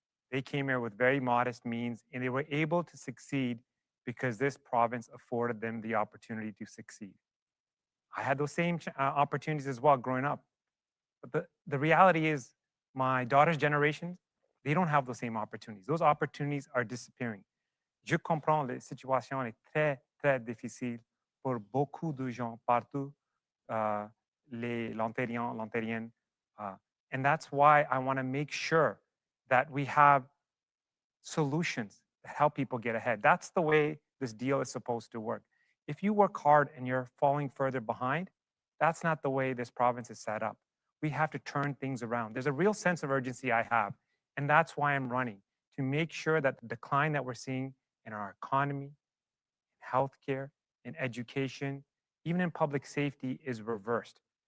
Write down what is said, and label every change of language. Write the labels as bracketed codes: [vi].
[en] They came here with very modest means, and they were able to succeed because this province afforded them the opportunity to succeed. I had those same opportunities as well growing up. But the reality is, my daughter's generation, they don't have those same opportunities. Those opportunities are disappearing. [fr] Je comprends, la situation est très, très difficile pour beaucoup de gens partout, les Ontariens, l'Ontarienne. [en] And that's why I want to make sure that we have solutions that help people get ahead. That's the way this deal is supposed to work. If you work hard and you're falling further behind, that's not the way this province is set up. We have to turn things around. There's a real sense of urgency I have, and that's why I'm running, to make sure that the decline that we're seeing in our economy, healthcare, in education, even in public safety is reversed.